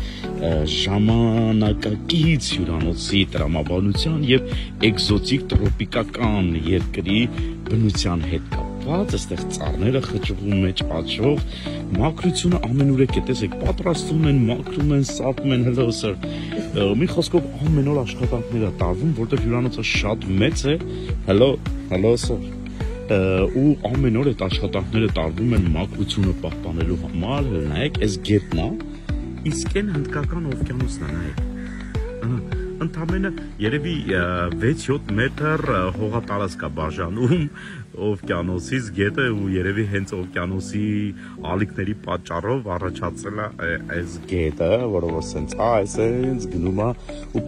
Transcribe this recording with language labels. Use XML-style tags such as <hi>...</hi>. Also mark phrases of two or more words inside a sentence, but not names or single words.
<hy>ժամանակակից հյուրանոցի տրամաբանության եւ էկզոտիկ տրոպիկական երկրի բնության հետ կապված, այստեղ ծառները խճուղում մեջ աճող, մաքրությունը ամենուրեք է, տեսեք, պատրաստում են, մաքրում են, սապում են,</hy> <en>hello sir,</en> <hy>մի խոսքով ամեն օր աշխատանքներ է տարվում, որտեղ հյուրանոցը շատ մեծ է,</hy> <en>hello sir,</en> <hy>ու ամեն օր այդ աշխատանքները տարվում են մաքրությունը պահպանելու համար, նայեք, այս գետն է, իսկ այն հնդկական օվկիանոսն է, նայեք, ընդամենը երևի 6-7 մետր հողատարածք է բաժանում օվկիանոսից գետը ու երևի հենց օվկիանոսի ալիքների պատճառով առաջացել է այս գետը, որը որ սենց այսենց գնում է ու</hy>